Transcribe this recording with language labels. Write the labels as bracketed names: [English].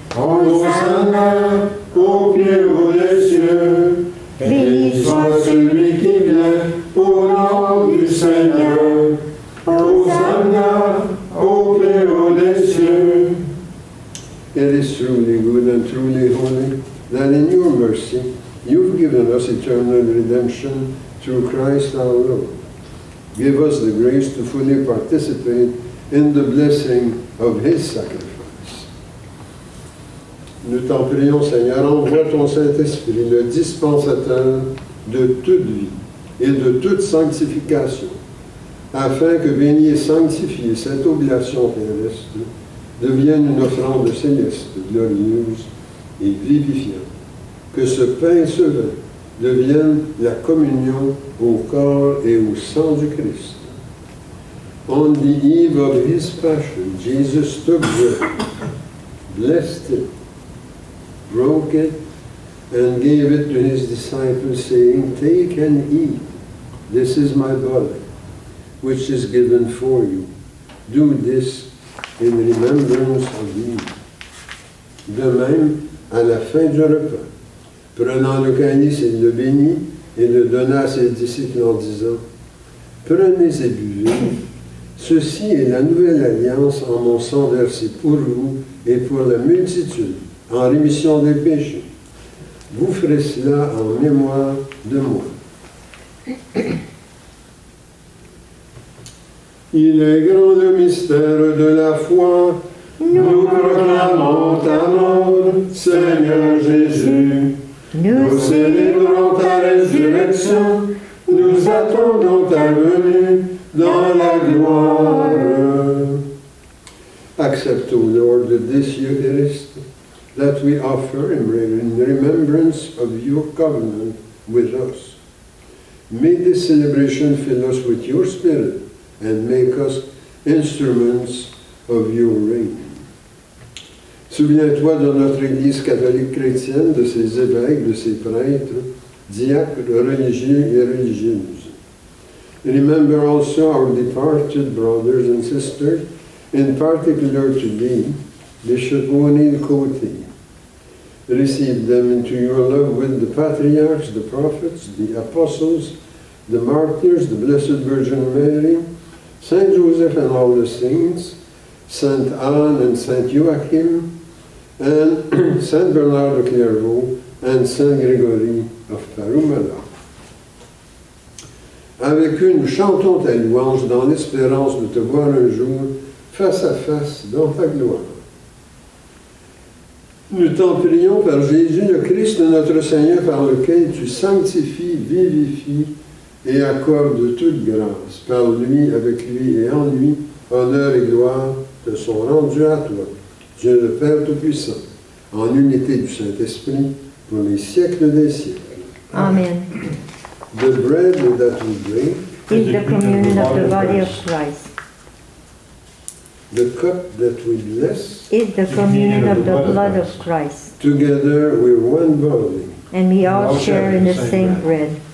[French] Hosanna au plus haut des cieux, béni soit celui qui vient au nom du Seigneur. Hosanna au plus haut des cieux. [English] It is truly good and truly holy that in your mercy you've given us eternal redemption through Christ our Lord. Give us the grace to fully participate in the blessing of his sacrifice. [French] Nous t'en prions, Seigneur, envoie ton Saint-Esprit, le dispensateur de toute vie et de toute sanctification, afin que béni et sanctifié cette oblation terrestre devienne une offrande céleste, glorieuse et vivifiante. Que ce pain et ce vin deviennent la communion au corps et au sang du Christ. [English] On the eve of his passion, Jesus took bread, blessed it, broke it, and gave it to his disciples, saying, Take and eat. This is my body, which is given for you. Do this in remembrance of me. [French] De même, à la fin du repas, prenant le calice, il le bénit et le donna à ses disciples en disant, Prenez et buvez, ceci est la nouvelle alliance en mon sang versé pour vous et pour la multitude, en rémission des péchés. Vous ferez cela en mémoire de moi. Il est grand le mystère de la foi. Nous proclamons ta mort, Seigneur Jésus. Nous célébrons ta résurrection. Nous attendons ta venue dans la gloire. [English] Accept, O Lord, this Eucharist that we offer in remembrance of your covenant with us. May this celebration fill us with your Spirit and make us instruments of your reign. [French] Souviens-toi de notre Église catholique chrétienne, de ses évêques, de ses prêtres, diacres, religieux et religieuses. [English] Remember also our departed brothers and sisters, in particular today, Bishop O'Neill Cote. Receive them into your love with the patriarchs, the prophets, the apostles, the martyrs, the Blessed Virgin Mary, Saint Joseph and all the saints, Saint Anne and Saint Joachim, and Saint Bernard of Clairvaux, and Saint Gregory of Parumala. [French] Avec eux, nous chantons ta louange dans l'espérance de te voir un jour face à face dans ta gloire. Nous t'en prions par Jésus, le Christ, notre Seigneur, par lequel tu sanctifies, vivifies et accordes toute grâce. Par lui, avec lui et en lui, honneur et gloire te sont rendus à toi, Dieu le Père Tout-Puissant, en unité du Saint-Esprit, pour les siècles des siècles. Amen. [English] The bread that we break, Is the communion of the body of Christ. the cup that we bless, Is the communion of the blood of Christ. together we're one body. And we all share in the same bread.